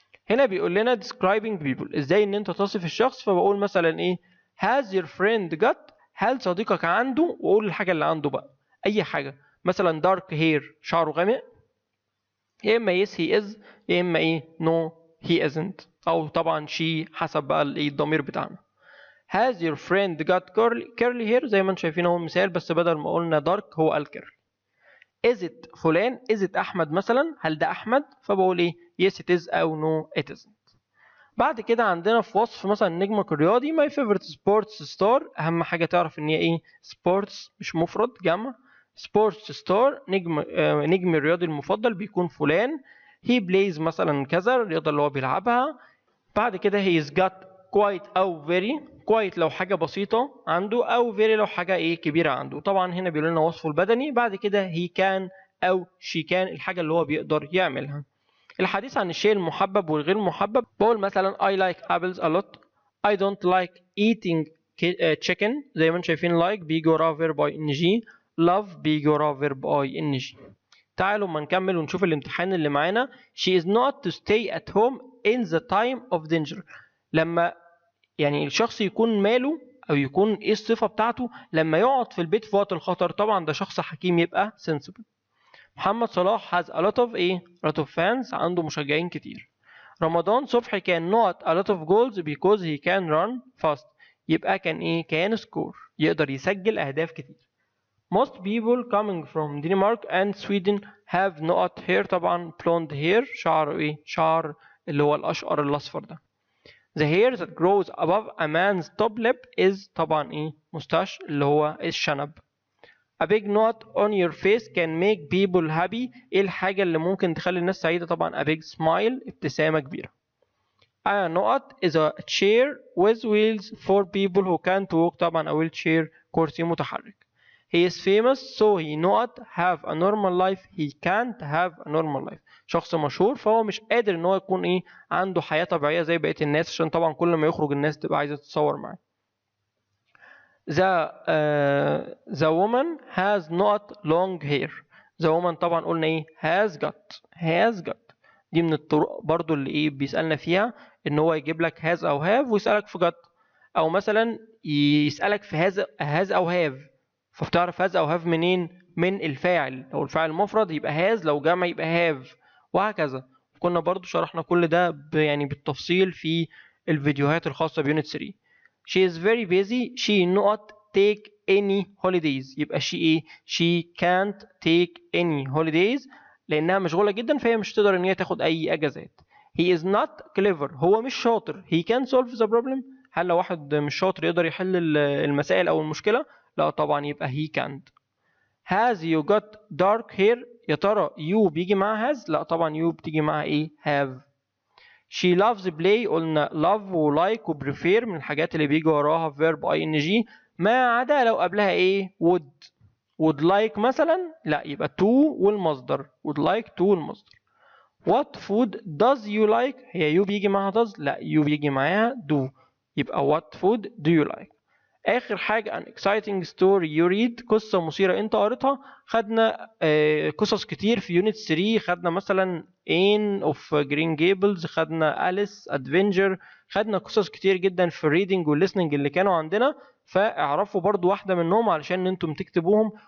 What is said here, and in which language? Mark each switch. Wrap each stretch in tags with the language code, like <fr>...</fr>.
<ar>هنا بيقول لنا describing people ازاي ان انت تصف الشخص، فبقول مثلا has your friend got؟ هل صديقك عنده؟ واقول الحاجة اللي عنده بقى اي حاجة، مثلا dark hair شعره غامق، يا اما</ar> <en>yes he is</en> <ar>يا اما</ar> <en>no he isn't،</en> <ar>او طبعا she حسب بقى الضمير بتاعنا.</ar> <en>has your friend got curly hair؟</en> <ar>زي ما انتم شايفين اهو مثال، بس بدل ما قلنا dark هو قال curly. is it فلان؟ is it احمد مثلا؟ هل ده احمد؟ فبقول</ar> <en>yes it is</en> <ar>او</ar> <en>no it isn't.</en> <ar>بعد كده عندنا في وصف مثلا نجمك الرياضي</ar> <en>my favorite sports star.</en> <ar>اهم حاجه تعرف ان هي sports مش مفرد جمع. sports star نجم الرياضي المفضل بيكون فلان. he plays مثلا كذا الرياضه اللي هو بيلعبها. بعد كده he is got quite او very. quite لو حاجه بسيطه عنده، او very لو حاجه كبيره عنده. طبعا هنا بيقول لنا وصفه البدني. بعد كده he can أو she can الحاجة اللي هو بيقدر يعملها. الحديث عن الشيء المحبب والغير محبب، بقول مثلا</ar> <en>I like apples a lot. I don't like eating chicken.</en> <ar>زي ما انتم شايفين like بيجي وراه verb ing، love بيجي وراه verb ing. تعالوا ما نكمل ونشوف الامتحان اللي معانا.</ar> <en>She is not to stay at home in the time of danger.</en> <ar>لما يعني الشخص يكون ماله او يكون ايه الصفة بتاعته لما يقعد في البيت في وقت الخطر، طبعا ده شخص حكيم يبقى sensible.</ar> <en>Mohamed Salah has a lot of ايه a lot of fans،</en> <ar>عنده مشجعين كتير. رمضان صبحي كان not a lot of goals</ar> <en>because he can run fast،</en> <ar>يبقى كان ايه كان سكور، يقدر يسجل اهداف كتير.</ar> <en>Most people coming from Denmark and Sweden have not hair، طبعا blonde hair</en> <ar>شعر ايه شعر اللي هو الاشقر الاصفر ده.</ar> <en>The hair that grows above a man's top lip is طبعا ايه mustache</en> <ar>اللي هو الشنب.</ar> <en>A big knot on your face can make people happy.</en> <ar>ايه الحاجة اللي ممكن تخلي الناس سعيدة؟ طبعا</ar> <en>a big smile</en> <ar>ابتسامة كبيرة.</ar> <en>A knot is a chair with wheels for people who can't walk، طبعا a wheelchair</en> <ar>كرسي متحرك.</ar> <en>He is famous so he not have a normal life. He can't have a normal life.</en> <ar>شخص مشهور فهو مش قادر ان هو يكون ايه عنده حياة طبيعية زي بقية الناس، عشان طبعا كل ما يخرج الناس تبقى عايزة تتصور معاه.</ar> <en>The woman has not long hair. The woman</en> <ar>طبعا قلنا ايه</ar> <en>has got.</en> <ar>دي من الطرق برضو اللي ايه بيسألنا فيها ان هو يجيب لك has او have ويسألك في got، او مثلا يسألك في has او have، فبتعرف has او have منين؟ من الفاعل، لو الفاعل مفرد يبقى has، لو جمع يبقى have، وهكذا. كنا برضو شرحنا كل ده يعني بالتفصيل في الفيديوهات الخاصة بيونت 3.</ar> <en>She is very busy. She not take any holidays.</en> <ar>يبقى she ايه</ar> <en>she can't take any holidays</en> <ar>لأنها مشغولة جدا فهي مش تقدر إن هي تاخد أي أجازات.</ar> <en>He is not clever.</en> <ar>هو مش شاطر.</ar> <en>He can solve the problem.</en> <ar>هل لو واحد مش شاطر يقدر يحل المسائل أو المشكلة؟ لا طبعا يبقى he can't.</ar> <en>Has you got dark hair؟</en> <ar>يا ترى you بيجي معاها has؟ لا طبعا you بتيجي معاها ايه have. She loves play، قلنا love و like و prefer من الحاجات اللي بيجي وراها verb ing، ما عدا لو قبلها ايه would like مثلا، لا يبقى to والمصدر would like to والمصدر.</ar> <en>What food does you like؟</en> <ar>هي you بيجي معاها does؟ لا you بيجي معاها do، يبقى</ar> <en>what food do you like.</en> <ar>آخر حاجة</ar> <en>an exciting story you read،</en> <ar>قصة مثيرة أنت قريتها. خدنا قصص كتير في يونت 3، خدنا مثلا Anne of Green Gables، خدنا Alice Adventure، خدنا قصص كتير جدا في الريدنج والليسننج اللي كانوا عندنا، فاعرفوا برضو واحدة منهم علشان انتم تكتبوهم.</ar>